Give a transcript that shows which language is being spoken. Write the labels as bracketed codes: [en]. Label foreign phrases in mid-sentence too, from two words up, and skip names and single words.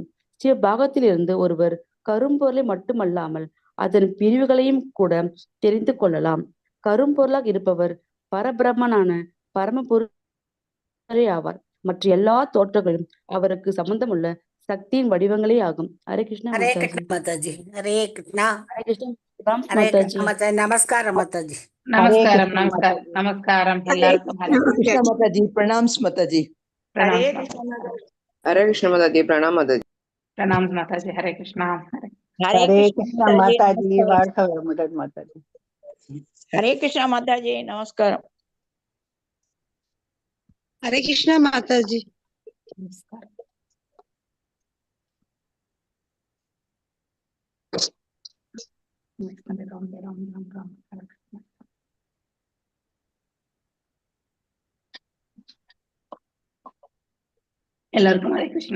[ta] ஸ்ரீ பாகவத்திலிருந்து ஒருவர் கரும்பொருளை மட்டுமல்லாமல் அதன் பிரிவுகளையும் கூட தெரிந்து கொள்ளலாம். கரும்பொருளாக இருப்பவர் பரபிரம்மனான பரமபுருஷரே ஆவார். மற்ற எல்லா தோற்றங்களும் அவருக்கு சம்பந்தமுள்ள சக்தியின் வடிவங்களே ஆகும். ஹரே கிருஷ்ணா [hi] हरे कृष्ण माताजी। हरे कृष्णा। [ta] ஹரே கிருஷ்ணா. ராம் [hi] हरे [ta] மாதாஜி. [hi] कृष्ण माताजी। नमस्कार माताजी। [ta] நமஸ்காரம் நமஸ்காரம் நமஸ்காரம் எல்லாருக்கும். ஹரே [hi] कृष्ण माताजी। प्रणाम माताजी। [ta] பிரணாம் [hi] हरे कृष्ण माताजी। प्रणाम माताजी। [ta] பிரணாம் மாதாஜி. ஹரே கிருஷ்ணா. [hi] हरे कृष्ण माताजी। वाढव मदद माताजी। हरे कृष्ण माताजी। नमस्कार। हरे कृष्ण माताजी। [ta] நமஸ்காரம். ராம் ராம் ராம் ராம். ஹரே கிருஷ்ணா. எல்லாருக்கும் ஹரே கிருஷ்ணா.